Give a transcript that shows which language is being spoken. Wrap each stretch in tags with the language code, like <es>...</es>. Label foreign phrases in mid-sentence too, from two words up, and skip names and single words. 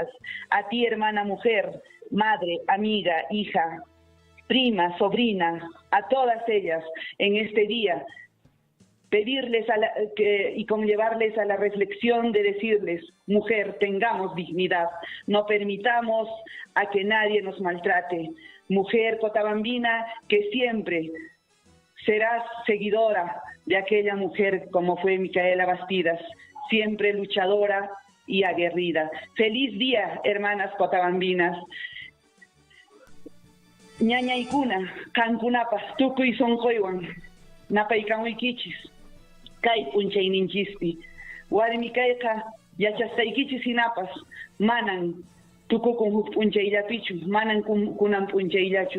<es>A ti, hermana mujer, madre, amiga, hija, prima, sobrina, a todas ellas en este día, pedirles y conllevarles a la reflexión de decirles, mujer, tengamos dignidad, no permitamos a que nadie nos maltrate. Mujer cotabambina, que siempre serás seguidora de aquella mujer como fue Micaela Bastidas, siempre luchadora y aguerrida. Feliz día, hermanas cotabambinas.</es> <qu>Ñañaykuna, kankunapas, tukuy sonqoywan, napaykanuykichis, kay punchayningchispi. Warmi kayqa yachastaykichis hinapas, manan tukukun huk punchayllapichu, manan kunan punchayllachu.</qu>